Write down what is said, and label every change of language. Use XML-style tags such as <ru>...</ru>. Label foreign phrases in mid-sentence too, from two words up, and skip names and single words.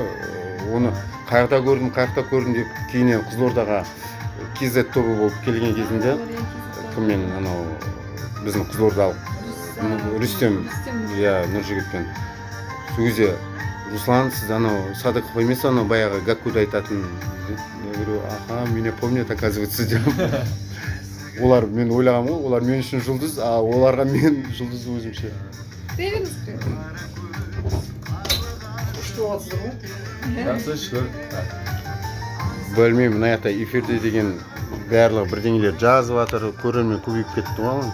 <kk>Оны қайда көрдім деп кейіннен Қызылордаға KZ тобы болып келген кезінде кіммен анау біздің қызылордалық Рүстем Нұржігітпен сол кезде Руслан, сіз анау Садықов емес, анау баяғы Гаккуды айтатын.</kk> <ru>Я говорю, аха, меня помнят, оказывается,</ru> <kk>деп. Олар, мен ойлағам ғой, олар мен үшін жұлдыз, а оларға мен жұлдыз өзімше. Seviniz. Күшті болатсыздар ғой? Жақсы, шүкір. Білмеймін, мына жақта эфирде деген барлығы бірдеңелер жазып жатыр, көрермен көбейіп кетті ғой.</kk>